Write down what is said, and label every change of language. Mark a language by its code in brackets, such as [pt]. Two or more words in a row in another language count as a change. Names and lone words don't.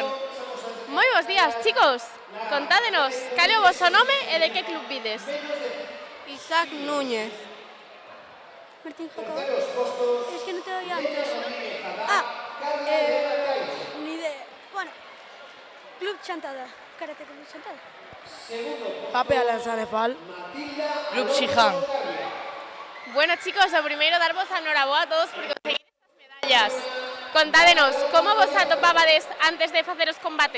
[gl] Moi bos días, chicos. Contádenos, cal é o voso nome e de que club vides? Isaac Núñez. Martín Jacob. [es] Es que no te doy antes. Ni idea. Bueno, Club Chantada. Karate Club Chantada. Pape Alanzanefal. Club Xiján. [gl] Bueno, chicos, o primeiro darvos a noraboa a todos por conseguir estas medallas. Contádenos, como vos atopabades antes de facer os combates?